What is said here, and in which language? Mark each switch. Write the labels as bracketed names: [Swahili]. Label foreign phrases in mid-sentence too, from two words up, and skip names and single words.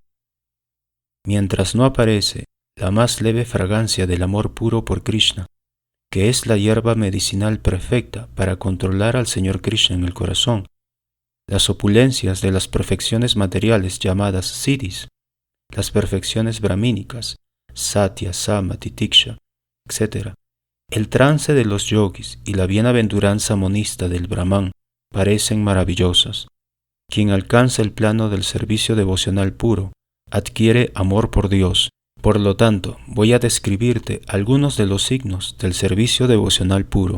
[Spanish] Mientras no aparece la más leve fragancia del amor puro por Krishna, que es la hierba medicinal perfecta para controlar al Señor Krishna en el corazón, las opulencias de las perfecciones materiales llamadas siddhis, las perfecciones brahmínicas, [Sanskrit] satya, sama, titiksha, [Spanish] etc., el trance de los yogis y la bienaventuranza monista del Brahman parecen maravillosas. Quien alcanza el plano del servicio devocional puro adquiere amor por Dios. Por lo tanto, voy a describirte algunos de los signos del servicio devocional puro.